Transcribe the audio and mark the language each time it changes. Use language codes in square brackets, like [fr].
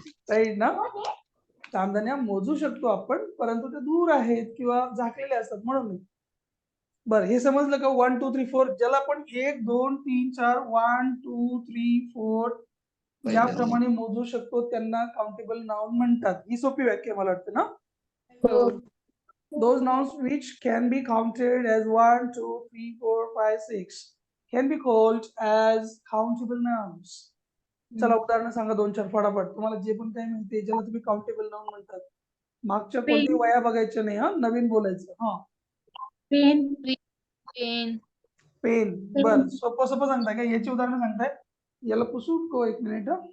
[mr] Right ना. चांदण्या मोजू शकतो आपण, परंतु ते दूर आहेत किंवा झाकलेले असतात म्हणून. बरं, हे समजलं का? 1 2 3 4 ज्याला आपण 1 2 3 4 1 2 3 4 याप्रमाणे मोजू शकतो त्यांना काउंटेबल नाउन म्हणतात. ही सोपी व्याख्या मला वाटतं ना. हो. [en] Those nouns which can be counted as 1 2 3 4 5 6 can be called as countable nouns. [mr] चला उदाहरण सांगा 2-4 फटाफट. तुम्हाला जे पण काही माहिती ज्याला तुम्ही काउंटेबल नाउन म्हणतात. मागच्या कोणत्याही वया बघायच्या नाही, हा, नवीन बोलायचं. हा, पेन. पेन. पेन. बर, सोपं सोपं सांगताय का? याची उदाहरणं सांगताय? याला पुसू को 1 मिनिट.